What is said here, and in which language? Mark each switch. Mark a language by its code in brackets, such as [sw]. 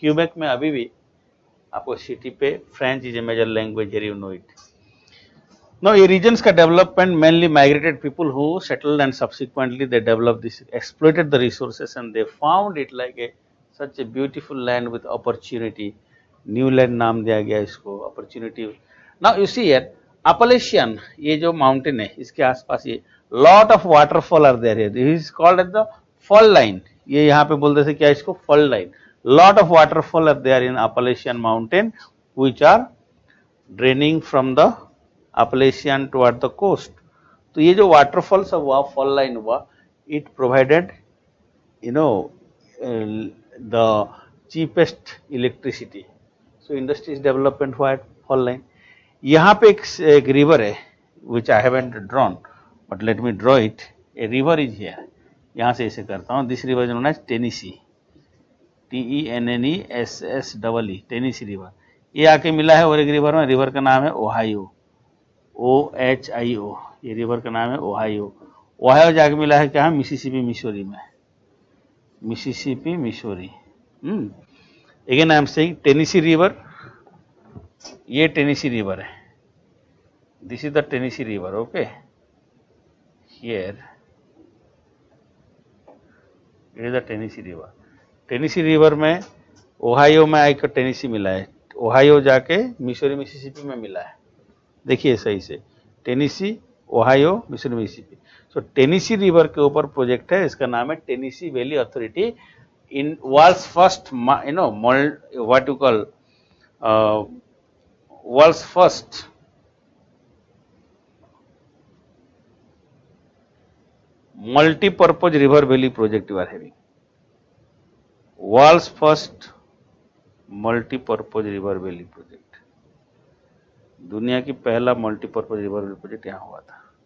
[en] Quebec [hi] में अभी भी आपको सिटी पे [en] French is a major language. Here you know it. Now, ये regions का development mainly migrated people who settled and subsequently they developed this, exploited the resources and they found it like a such a beautiful land with opportunity. [hi] New land नाम दिया गया इसको opportunity. [en] Now you see here Appalachian [hi] ये जो mountain है इसके आसपास ये [en] lot of waterfall are there here. This is called as the fall line. [hi] ये यहाँ पे बोलते थे क्या इसको fall line. [en] Lot of waterfall are there in Appalachian mountain which are draining from the Appalachian toward the coast. [hi] तो ये जो waterfalls हुआ, fall line हुआ, [en] it provided, you know, the cheapest electricity. So industries development हुआ at fall line. [hi] यहाँ पे एक river है, [en] which I haven't drawn, but let me draw it. A river is here. [hi] यहाँ से ऐसे करता हूँ. [en] This river is known as Tennessee. TENNESSEE, Tennessee river. [hi] ये आके मिला है और एक रिवर में, रिवर का नाम है ओहायो, OHIO. ये रिवर का नाम है ओहायो. ओहायो जाके मिला है क्या है मिसिसिपी मिसोरी में, Mississippi Missouri. [en] again I am saying Tennessee river, [hi] ये टेनेसी रिवर है. [en] This is the Tennessee river. Okay, here it is the Tennessee river. [hi] Tennessee river में ओहायो में आकर टेनेसी मिला है, ओहायो जाके मिसोरी मिसिसिपी में मिला है. देखिए सही से, टेनेसी, ओहायो, मिसोरी मिसिसिपी. सो टेनेसी रिवर के ऊपर प्रोजेक्ट है, इसका नाम है Tennessee valley authority. [en] In world's first, you know, what you call world's first multi-purpose river valley project you are having. World's first multi-purpose river valley project. [hi] दुनिया की पहला multi-purpose river valley project यहाँ हुआ था.